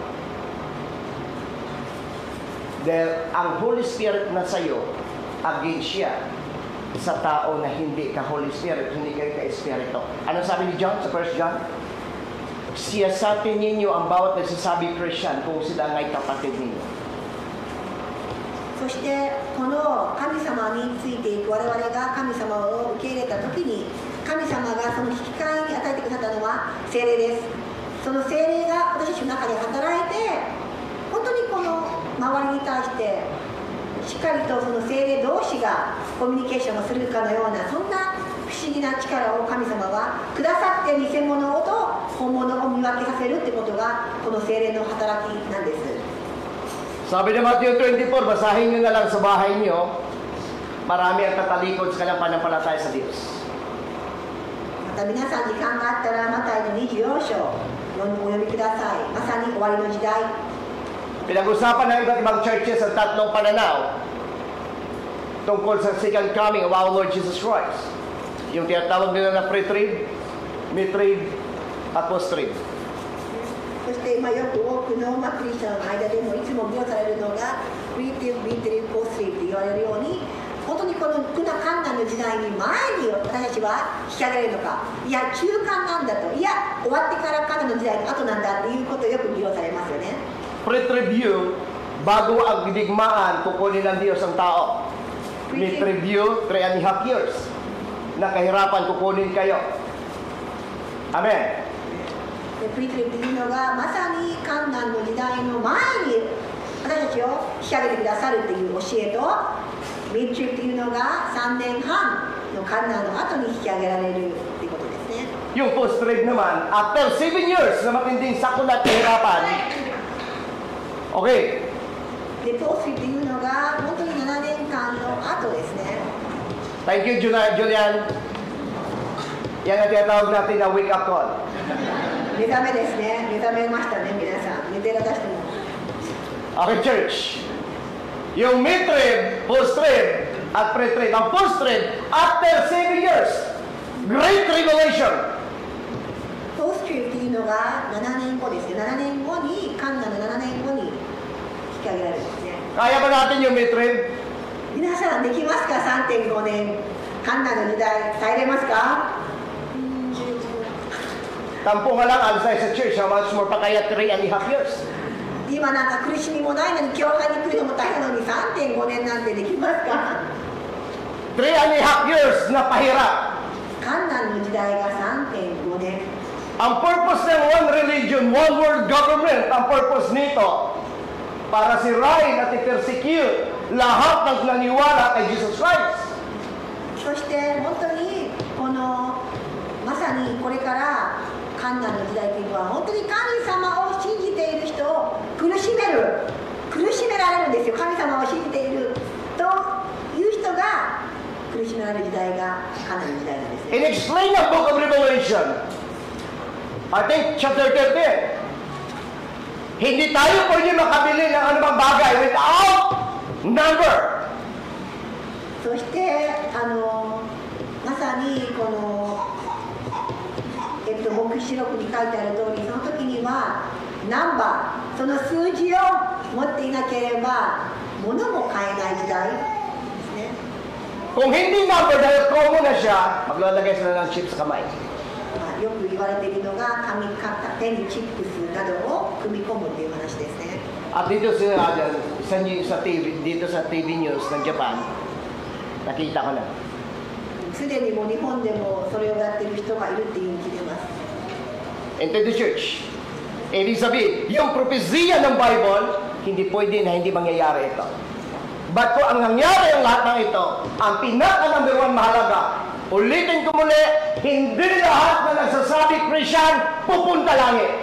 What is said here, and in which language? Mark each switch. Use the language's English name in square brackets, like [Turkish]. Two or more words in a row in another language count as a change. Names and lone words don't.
[Filipino] Dahil ang Holy Spirit na sa'yo, against siya sa tao na hindi ka Holy Spirit, hindi kayo ka-Espiritu. Ano sabi ni John sa 1 John? Siyasatin ninyo ang bawat nagsasabi Christian kung sila nga'y kapatid ninyo. [Japanese] そしてこの神様についていく我々が神様を受け入れた時に、神様がその引き換えに与えてくださったのは聖霊です。その聖霊が私たちの中で働いて、本当にこの周りに対してしっかりとその聖霊同士がコミュニケーションをするかのような、そんな不思議な力を神様はくださって、偽物と本物を見分けさせるってことがこの聖霊の働きなんです。 [Filipino] Sabi ng Matthew 24, basahin nyo na lang sa bahay nyo, marami ang tatalikod sa kanyang panampalataya sa Diyos. [Japanese] また皆さん時間があったらマタイの24章お読みください。まさに終わりの時代。 [Filipino] Pinag-usapan ng iba't ibang churches ang tatlong pananaw tungkol sa [English] second coming of our Lord Jesus Christ. [Filipino] Yung tinatawag nila na pre-trib, mid-trib, at post-trib. [Japanese] そして今よく多くのクリスチャンの間でもいつも議論されるのがプリティブ、ビーティブ、ポスティブと言われるように、本当にこの苦難困難の時代に前に私たちは引き上げられるのか、いや中間なんだと、いや終わってから困難の時代の後なんだっていうことをよく議論されますよね。 [Filipino] Pre-tribute, bago ang digmaan, kukunin ng Diyos ang tao. [English] Mid-tribute, 3.5 years. [Filipino] Na kahirapan, kukunin kayo. Amen. [Japanese] プリティブというのがまさに困難の時代の前に私たちを引き上げてくださるという教えと、ミッドトリブというのが3年半の困難の後に引き上げられるということですね。 [Filipino] Yung post-trib naman, [English] after 7 years [Filipino] na matinding sakot at kahirapan, okay. [Japanese] で、ポストというのが本当に7年間の後ですね。 [English] Thank you, [Filipino] Julian. Yan ang tinatawag natin na [English] wake-up call. [Japanese] 目覚めですね。目覚めましたね、皆さん。寝てらだしても。 [English] Okay, church. [Filipino] Yung mid-trib, post-trib, at pre-trib. Ang post-trib, [English] after 7 years, Great Tribulation. [Japanese] ポストというのが7年後ですね。7年後に、困難の7年後に引き上げられるんですね。 [Filipino] Kaya ba natin yung mid-trib? [Japanese] 皆さんできますか？ 3.5 年。困難の時代、耐えれますか？ [Filipino] Tampo nga lang, outside sa church, [English] how much more [Filipino] pa kaya [English] 3.5 years? [Japanese] 今なんか苦しみもないのに教会に来るのも大変なのに 3.5 年なんてできますか？ [Filipino] 3.5 years na pahirap. [Japanese] 困難の時代が 3.5 年。 [Filipino] Ang purpose ng [English] one religion, one world government, [Filipino] ang purpose nito, para sirain at i-persecute lahat ng naniwala kay Jesus Christ. [Japanese] そして本当にこのまさにこれから困難の時代というのは本当に神様を信じている人を苦しめられるんですよ。神様を信じているという人が苦しめられる時代が困難の時代なんですね。 [English] In explain the book of Revelation, I think chapter 13, [Filipino] hindi tayo pwede makabili ng anumang bagay [English] without number. [Japanese] そしてまさにこの黙示録に書いてある通り、その時にはナンバー、その数字を持っていなければ物も買えない時代ですね。 [Filipino] Kung hindi number dahil common na siya, maglalagay sila ng chip sa kamay. [Japanese] よく言われているのが紙手にチップスなどを組み込むっていう話ですね。 [Filipino] At dito sa TV, dito sa [English] TV news [Filipino] ng Japan, nakita ko na. [Japanese] すでにもう日本でもそれをやってる人がいるっていう聞いてます。 [English] Into the church. [Filipino] Ibig sabihin, yung propesiya ng Bible, hindi pwede na hindi mangyayari ito. But kung ang nangyari ang lahat ng ito, ang pinaka-number 1 mahalaga, ulitin ko muli, hindi lahat na nagsasabi Christian, pupunta langit.